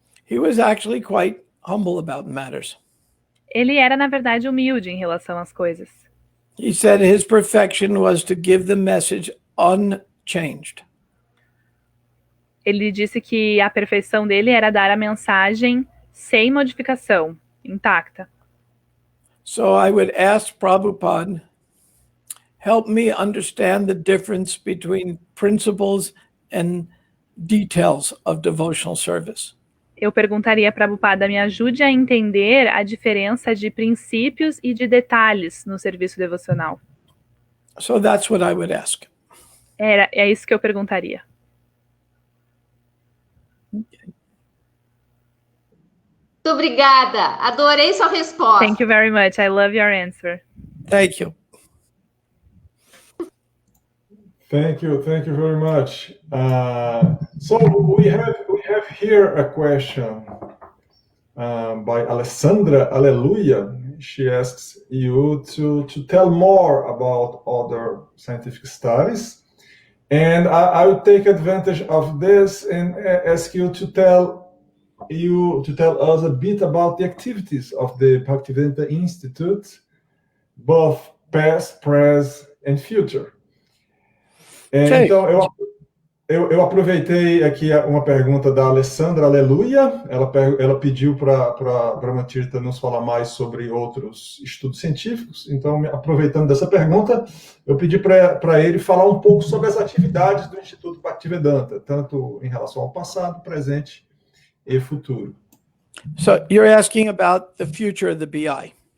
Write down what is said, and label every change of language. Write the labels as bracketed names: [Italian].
[English] He was actually quite humble about matters. [Portuguese] Ele era, na verdade, humilde em relação às coisas. [English] He said his perfection was to give the message unchanged. [Portuguese] Ele disse que a perfeição dele era dar a mensagem sem modificação, intacta. [English] So I would ask Prabhupada, help me understand the difference between principles and details of devotional service. [Portuguese] Eu perguntaria a Prabhupada, me ajude a entender a diferença de princípios e de detalhes no serviço devocional. [English] So that's what I would ask. [Portuguese] É isso que eu perguntaria. Muito obrigada. Adorei sua resposta. [English] Thank you very much. I love your answer. Thank you. Thank you very much. So we have here a question by Alessandra Alleluia. She asks you to tell more about other scientific studies, and I will take advantage of this and ask you to tell us a bit about the activities of the Bhaktivedanta Institute, both past, present, and future. Okay. [Portuguese] Então, eu aproveitei aqui uma pergunta da Alessandra Aleluia. Ela pediu para Brahmatirtha nos falar mais sobre outros estudos científicos. Então, aproveitando dessa pergunta, eu pedi para ele falar um pouco sobre as atividades do Instituto Bhaktivedanta, tanto em relação ao passado, presente e futuro. [English] So you're asking about the future of the BI.